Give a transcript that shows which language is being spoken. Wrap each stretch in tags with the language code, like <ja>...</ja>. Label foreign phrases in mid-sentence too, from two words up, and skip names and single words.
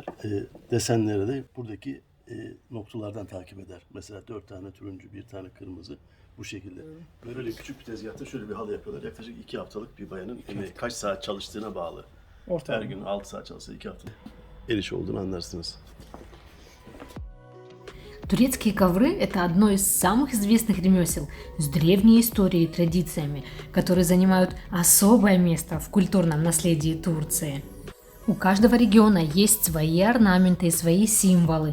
<tr>Desenleri de buradaki noktalardan takip eder. Mesela 4 tane turuncu, 1 tane kırmızı bu şekilde. Böyle küçük bir tezgahta şöyle bir halı yapıyorlar. Yaklaşık 2 haftalık bir bayanın kaç saat çalıştığına bağlı. Her gün 6 saat çalışsa 2 hafta. El işi olduğunu anlarsınız.</tr> <ru>Турецкие ковры – это одно из самых известных ремесел с древней историей и традициями, которые занимают особое место в культурном наследии Турции. У каждого региона есть свои орнаменты и свои символы.</ru>